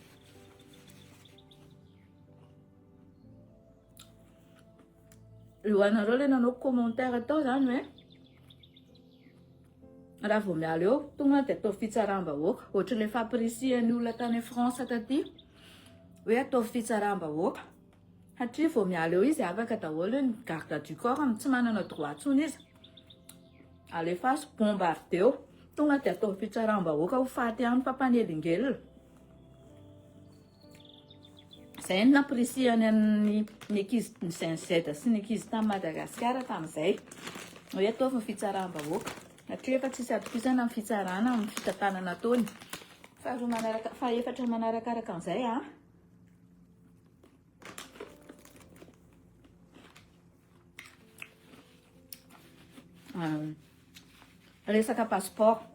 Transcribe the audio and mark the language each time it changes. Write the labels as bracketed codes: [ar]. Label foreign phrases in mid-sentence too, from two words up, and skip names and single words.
[mg] lohanareo le nanao commentaire atao zany hoe raha vao miala eo tonga dia atao fitsaram-bahoaka ohatra le fampirisihan'ny olona tany France taty hoe atao fitsaram-bahoaka satria vao miala eo izy afaka daholo ny [fr] garde du corps [mg] tsy manana droit tsony izy alefaso bombarde eo tonga dia atao fitsaram-bahoaka ho faty amin'ny fampanelingely zay ny nampirisihany ny ankizy ny Saint-Zeda sy ny ankizy tamin'ny Madagasikara tamin'izay hoe ataovy ny fitsaram-bahoaka satria efa tsisy atokisana amin'ny fitsarana amin'ny fitantanana ataony fahaefatra manarakaraka an'izay resaka passeport